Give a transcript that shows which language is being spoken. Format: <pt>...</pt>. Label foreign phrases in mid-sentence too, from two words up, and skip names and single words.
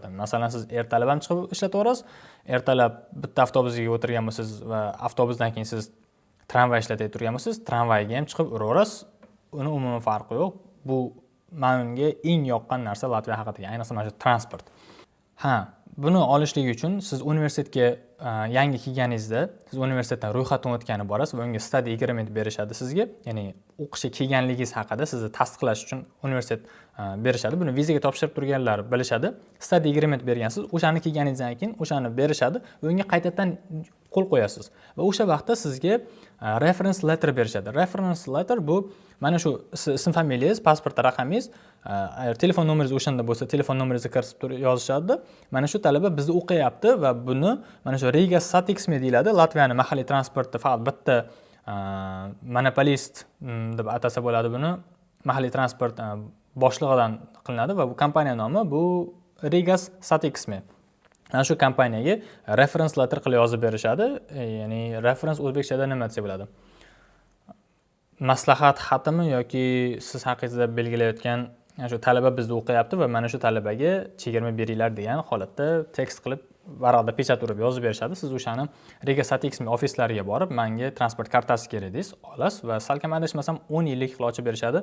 <uz>Masalan, siz ertalab ham chiqib ishlataverasiz, ertalab bitta avtobusga o'tirgan bo'lsangiz va avtobusdan keyin siz tramvay ishlatib turgan bo'lsangiz, tramvayga ham chiqib uraverasiz. Uni umuman farqi yo'q. Bu menga eng yoqqan narsa Latviya haqidagi, ayniqsa mana shu transport. Buni olishlik uchun siz universitetga yangi kelganingizda, siz universitetdan ro'yxatdan o'tkani borasiz va unga</uz> <en>study agreement</en> <uz>berishadi sizga. Ya'ni o'qishga kelganligingiz haqida sizni tasdiqlash uchun universitet berishadi. Buni vizaga topshirib turganlar bilishadi.</uz> <en>Study agreement</en> <uz>bergansiz, o'shani kelganingizdan keyin o'shani berishadi va unga qaytadan qo'l qo'yasiz. Va o'sha vaqtda sizga</uz> <en>reference letter</en> <uz>berishadi.</uz> <en>Reference letter</en> <uz>bu mana shu ism familiyangiz, pasport raqamingiz, agar telefon nomeringiz o'shanda bo'lsa, telefon nomeringizni kiritib yozishadi. Mana shu talaba bizni o'qiyapti va buni mana shu Riga Satiksme deyiladi. Latviyaning mahalliy transportida faqat bitta monopolist deb atasa bo'ladi buni. Mahalliy transport boshlig'idan qilinadi va bu kompaniya nomi bu Rigas Satiksme. Ana shu kompaniyaga</uz> <en>reference letter</en> <uz>qilib yozib berishadi. Ya'ni reference o'zbekchada nima desa bo'ladi? Maslahat xatimi yoki siz haqingizda belgilayotgan shu talaba bizda o'qiyapti va mana shu talabaga chegirma beringlar degan holatda tekst qilib varaqda pechat urib yozib berishadi. Siz o'shani Riga Satiksme ofislariga borib, menga transport kartasi kerak deysiz, olasiz va salkam adashmasam 10 yillik ochib berishadi.</uz>